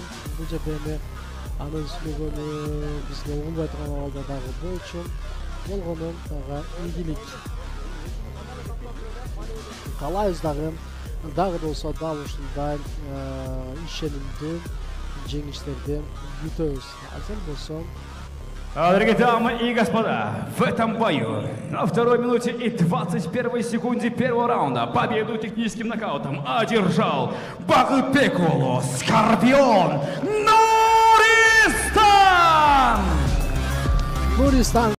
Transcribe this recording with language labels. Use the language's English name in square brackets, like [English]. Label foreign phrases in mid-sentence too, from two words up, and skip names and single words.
[Kyrgyz] Бул жерде эми анын сүйлөгөнү бизге угулбай турган абалда дагы болчу. Болгону дагы ийгилик каалайбыз дагы болсо дал ушундай ишенимдүү жеңиштерди күтөбүз. Азыр болсо [Russian] Дорогие дамы и господа, в этом бою на 2-й минуте и 21 секунде первого раунда победу техническим нокаутом одержал Бактбек уулу Скорпион Нуристан!